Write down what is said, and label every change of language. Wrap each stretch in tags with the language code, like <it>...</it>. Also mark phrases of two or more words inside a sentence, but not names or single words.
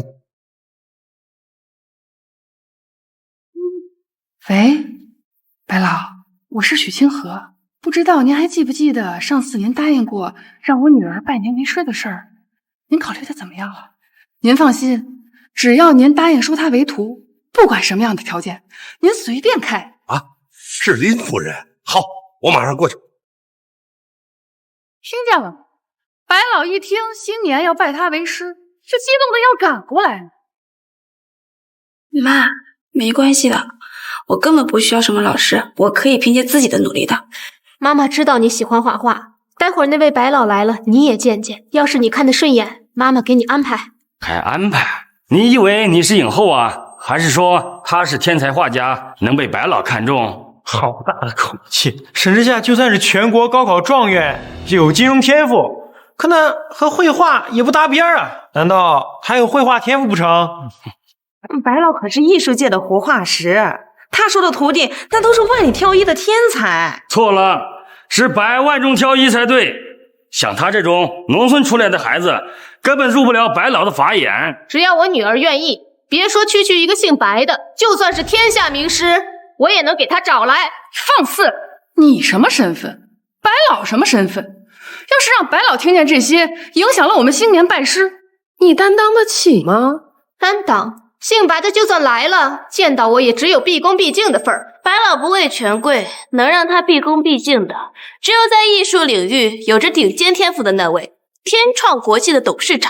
<zh>喂，白老，我是許清河，不知道您還記不記得上次您答應過讓我女兒拜您為師的事兒？您考慮的怎麼樣了？您放心，只要您答應收她為徒，不管什麼樣的條件，您隨便開。啊，是林夫人。好，我馬上過去。聽見了嗎？白老一聽新年要拜他為師，就激動的要趕過來呢。媽，沒關係的，我根本不需要什麼老師，我可以憑借自己的努力的。媽媽知道你喜歡畫畫，待會兒那位白老來了，你也見見。要是你看得順眼，媽媽給你安排。還安排？你以為你是影后啊？還是說他是天才畫家，能被白老看中？好大的口气！沈之夏就算是全国高考状元，又有金融天赋，可那和绘画也不搭边啊！难道还有绘画天赋不成？白老可是艺术界的活化石，他说的徒弟那都是万里挑一的天才。錯了，是百萬中挑一才對。像他這種農村出來的孩子，根本入不了白老的法眼。只要我女兒願意，別說區區一個姓白的，就算是天下名師，我也能給他找來。放肆！你什麼身份？白老什麼身份？要是讓白老聽見這些，影響了我們星棉拜師，你擔當得起嗎？擔當？姓白的就算來了，見到我也只有畢恭畢敬的份兒。白老不畏權貴，能讓他畢恭畢敬的，只有在藝術領域有着頂尖天賦的那位天創國際的董事長。</zh>